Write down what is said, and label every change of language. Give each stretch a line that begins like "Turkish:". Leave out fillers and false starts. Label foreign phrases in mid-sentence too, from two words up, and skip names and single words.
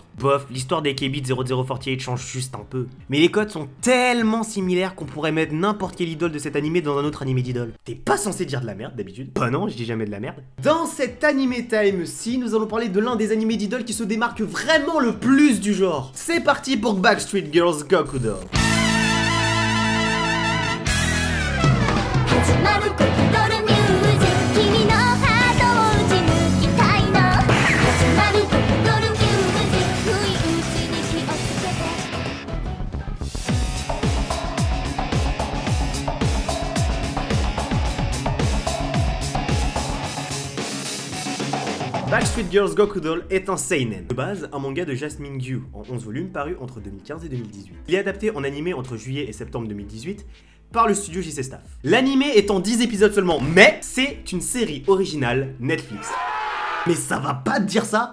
French: Bof, l'histoire des Kbit 0048 change juste un peu. Mais les codes sont tellement similaires qu'on pourrait mettre n'importe quelle idole de cet animé dans un autre animé d'idole. T'es pas censé dire de la merde d'habitude? Bah non, je dis jamais de la merde. Dans cet Anime Time-ci, nous allons parler de l'un des animés d'idole qui se démarque vraiment le plus du genre. C'est parti pour Backstreet Girls Goku Doll.
Japanese: 始まるコクドルミュージック君のハートを打ち抜きたいの始まるコクドルミュージック不意打ちに火をつけて
French: Backstreet Girls Goku Doll est un seinen. De base, un manga de Jasmine Gyu, en 11 volumes, paru entre 2015 et 2018. Il est adapté en animé entre juillet et septembre 2018, par le studio JC Staff. L'animé est en 10 épisodes seulement, mais c'est une série originale Netflix. Mais ça va pas te dire ça?